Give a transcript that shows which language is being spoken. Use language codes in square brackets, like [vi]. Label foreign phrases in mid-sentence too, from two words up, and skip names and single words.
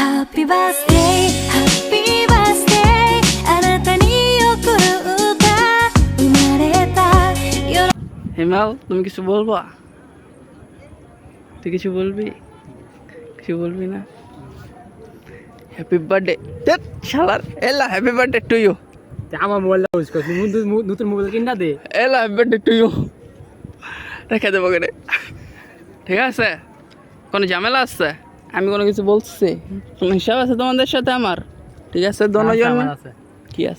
[en] Happy birthday, happy birthday [ja] あなたに送る歌生まれた夜 [bn] হিমাল তুমি কিছু বলবা? তুই কিছু বলবি? কিছু বলবি না? [en] happy birthday [bn] শালার এলা [en] happy birthday to you [bn] আমার মোবাইলটা ইউজ করছি নতুন মোবাইল কিনা দে এলা [en] happy birthday to you [bn] রেখে দেবো কেন ঠিক আছে কোনো ঝামেলা আছে আমি কোনো কিছু বলছি কোনো হিসাব আছে তোমাদের সাথে আমার ঠিক আছে দুজন কি আছে